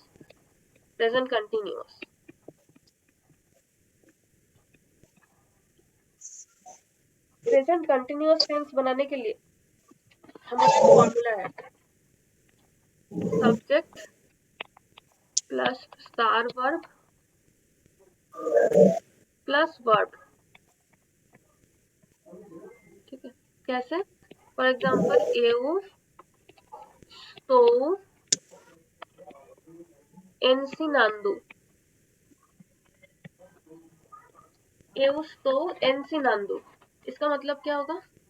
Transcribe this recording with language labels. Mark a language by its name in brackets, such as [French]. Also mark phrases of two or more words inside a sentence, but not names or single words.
[English] present continuous, present continuous tense [Hindi] बनाने के लिए हमारा एक फॉर्मूला है, [English] subject plus star verb plus verb. [Hindi] ठीक है, कैसे? [English] for example [Portuguese] eu estou ensinando, eu estou ensinando, [Hindi] इसका मतलब क्या होगा?